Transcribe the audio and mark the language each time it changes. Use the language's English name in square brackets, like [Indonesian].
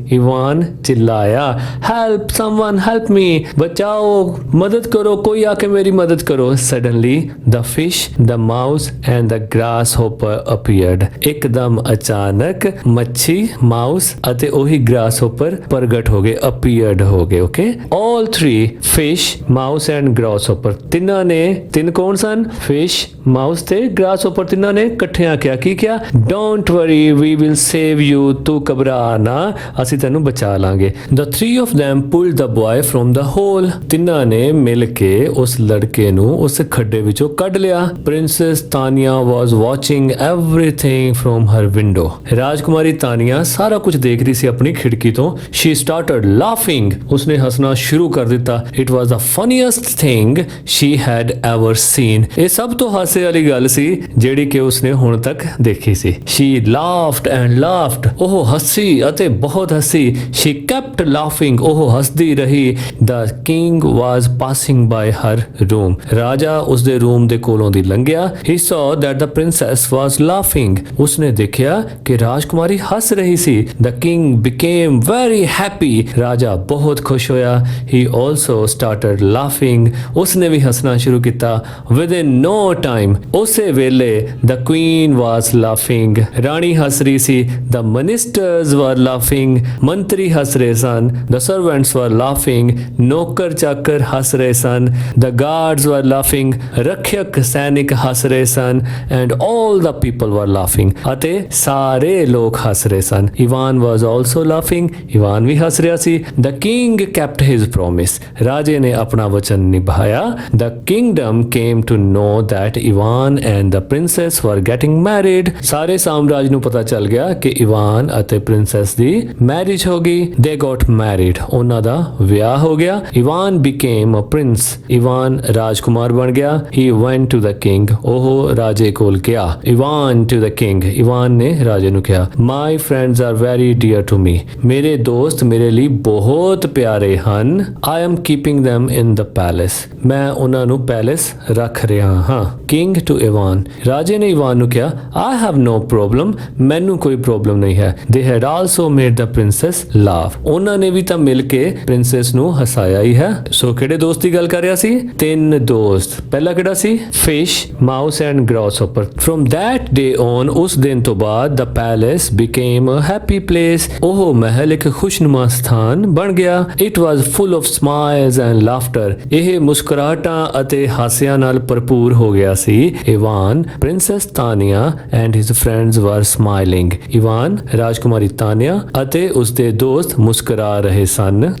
[Punjabi] Ivan ਚਿल्लाया, [English] Help, someone help me. [Punjabi] ਬਚਾਓ, ਮਦਦ ਕਰੋ, ਕੋਈ ਆ ਕੇ ਮੇਰੀ ਮਦਦ ਕਰੋ। [English] Suddenly the fish, the mouse and the grasshopper appeared. [Punjabi] ਇੱਕਦਮ ਅਚਾਨਕ ਮੱਛੀ, ਮਾਊਸ ਅਤੇ ਉਹੀ grasshopper ਪ੍ਰਗਟ ਹੋ ਗਏ, appeared ਹੋ ਗਏ। Okay, [English] all three, fish, mouse and grasshopper. [Punjabi] ਤਿੰਨਾਂ ਨੇ, ਤਿੰਨ ਕੌਣ ਸਨ? fish, mouse ਤੇ grasshopper। ਤਿੰਨਾਂ ਨੇ ਇਕੱਠਿਆਂ ਕਿਹਾ, ਕੀ ਕਿਹਾ? [English] Don't worry, we will save you. [Punjabi] ਤੂੰ ਘਬਰਾ ਨਾ, ਅਸੀਂ ਤੈਨੂੰ ਬਚਾ ਲਾਂਗੇ। [English] The three of them pulled the boy from the hole. [Punjabi] ਤਿੰਨਾਂ ਨੇ ਮਿਲ ਕੇ ਉਸ ਲੜਕੇ ਨੂੰ ਉਸ ਖੱਡੇ ਵਿੱਚੋਂ ਕੱਢ ਲਿਆ। [English] Princess Tanya was watching everything from her window. [Punjabi] ਰਾਜਕੁਮਾਰੀ ਤਾਨੀਆ ਸਾਰਾ ਕੁਝ ਦੇਖ ਰਹੀ ਸੀ ਆਪਣੀ ਖਿੜਕੀ ਤੋਂ। [English] She started laughing. [Punjabi] ਉਸਨੇ ਹੱਸਣਾ ਸ਼ੁਰੂ ਕਰ ਦਿੱਤਾ। [English] It was the funniest thing she had ever seen. [Punjabi] ਇਹ ਸਭ ਤੋਂ ਹਾਸੇ ਵਾਲੀ ਗੱਲ ਸੀ ਜਿਹੜੀ ਕਿ ਉਸਨੇ ਹੁਣ ਤੱਕ ਦੇਖੀ ਸੀ। [English] She laughed and laughed. [Punjabi] ਉਹ ਹੱਸੀ ਅਤੇ ਬਹੁਤ ਹੱਸੀ। [English] She kept laughing. [Punjabi] ਉਹ ਹੱਸਦੀ ਰਹੀ। [English] The king was passing by her room. [Punjabi] ਰਾਜਾ ਉਸਦੇ ਰੂਮ ਦੇ ਕੋਲੋਂ ਦੀ ਲੰਘਿਆ। [English] He saw that the princess was laughing. [Punjabi] ਉਸਨੇ ਦੇਖਿਆ ਕਿ ਰਾਜਕੁਮਾਰੀ ਹੱਸ ਰਹੀ ਸੀ। [English] The king became very happy. [Punjabi] ਰਾਜਾ ਬਹੁਤ ਖੁਸ਼ ਹੋਇਆ। [English] He also started laughing. [Punjabi] ਉਸਨੇ ਵੀ ਹੱਸਣਾ ਸ਼ੁਰੂ ਕੀਤਾ। [English] Within no time, [Punjabi] ਉਸੇ ਵੇਲੇ [English] the queen was laughing. [Punjabi] ਰਾਣੀ ਹੱਸ ਰਹੀ ਸੀ। [English] The ministers were laughing. [Punjabi] ਮੰਤਰੀ ਹੱਸ ਰਹੇ ਸਨ। [English] The servants were laughing. [Punjabi] ਨੌਕਰ ਚਾਕਰ ਹੱਸ ਰਹੇ ਸਨ। [English] The guards were laughing. [Punjabi] ਰੱਖਿਅਕ ਸੈਨਿਕ ਹੱਸ ਰਹੇ ਸਨ। [English] And all the people were laughing. [Punjabi] ਅਤੇ ਸਾਰੇ ਲੋਕ ਹੱਸ ਰਹੇ ਸਨ। [English] Ivan was also laughing. [Punjabi] Ivan ਵੀ ਹੱਸ ਰਿਹਾ ਸੀ। [English] The king kept his promise. [Punjabi] ਰਾਜੇ ਨੇ ਆਪਣਾ ਵਚਨ ਨਿਭਾਇਆ. [English] The kingdom came to know that Ivan and the princess were getting married. [Punjabi] ਸਾਰੇ ਸਾਮਰਾਜ ਨੂੰ ਪਤਾ ਚੱਲ ਗਿਆ ਕਿ ਇਵਾਨ ਅਤੇ ਪ੍ਰਿੰਸੈਸ ਦੀ ਮੈਰਿਜ ਹੋ ਗਈ. [English] They got married. [Punjabi] ਉਹਨਾਂ ਦਾ ਵਿਆਹ ਹੋ ਗਿਆ. [English] Ivan became a prince. [Punjabi] Ivan ਰਾਜਕੁਮਾਰ ਬਣ ਗਿਆ. [English] He went to the king. [Punjabi] ਉਹ ਰਾਜੇ ਕੋਲ ਗਿਆ. [English] Ivan to the king. [Punjabi] Ivan ਨੇ ਰਾਜੇ ਨੂੰ ਕਿਹਾ, [English] My friends are very dear to me. [Punjabi] ਮੇਰੇ ਦੋਸਤ ਮੇਰੇ ਲਈ ਬਹੁਤ ਪਿਆਰੇ ਹਨ. [English] I am keeping them in the palace. [Punjabi] ਮੈਂ ਉਹਨਾਂ ਨੂੰ ਪੈਲੇਸ ਰੱਖ ਰਿਹਾ ਹਾਂ. [English] King to Ivan. [Punjabi] ਰਾਜੇ ਨੇ ਇਵਾਨ ਨੂੰ ਕਿਹਾ, [English] I have no problem. [Punjabi] ਮੈਨੂੰ ਕੋਈ ਪ੍ਰੋਬਲਮ ਨਹੀਂ ਹੈ. [English] They had also made the princess laugh. [Punjabi] ਉਹਨਾਂ ਨੇ ਵੀ ਤਾਂ ਮਿਲ ਕੇ ਪ੍ਰਿੰਸੈਸ ਨੂੰ ਹਸਾਇਆ ਹੀ ਹੈ. ਸੋ ਕਿਹੜੇ ਦੋਸਤ ਦੀ ਗੱਲ ਕਰ ਰਿਹਾ ਸੀ? 3 ਦੋਸਤ. ਪਹਿਲਾ ਕਿਹੜਾ ਸੀ? [English] Fish, mouse and grasshopper. From that day on, [Punjabi] ਉਸ ਦਿਨ ਤੋਂ ਬਾਅਦ [English] the palace became a happy place. [Punjabi] ਉਹ ਮਹਿਲ ਇੱਕ ਖੁਸ਼ਨੁਮਾ ਸਥਾਨ ਬਣ ਗਿਆ. [English] It was full of smiles and laughter. [Punjabi] ਇਹ ਮੁਸਕਰਾਹਟਾਂ ਅਤੇ ਹਾਸਿਆਂ ਨਾਲ ਭਰਪੂਰ ਹੋ ਗਿਆ ਸੀ. [English] Ivan, Princess Tanya and his friends were smiling. [Punjabi] Ivan, ਰਾਜਕੁਮਾਰੀ ਤਾਨੀਆ ਅਤੇ ਉਸਦੇ ਦੋਸਤ ਮੁਸਕਰਾ ਰਹੇ ਸਨ.